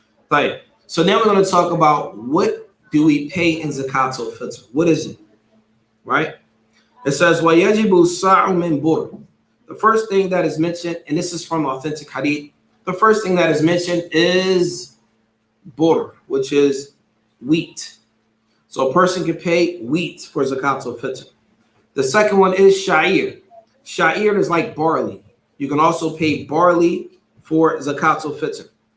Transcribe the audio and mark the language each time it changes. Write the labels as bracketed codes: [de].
[en] Right. So now we're going to talk about what do we pay in zakat al-fitr? What is it? Right? It says, [ar] وَيَجِبُ السَّاعُ مِنْ بُرٍ. [en] The first thing that is mentioned, and this is from authentic hadith, the first thing that is mentioned is bur, which is wheat. So a person can pay wheat for zakat al-fitr. The second one is sha'ir. Sha'ir is like barley. You can also pay barley for zakat al-fitr.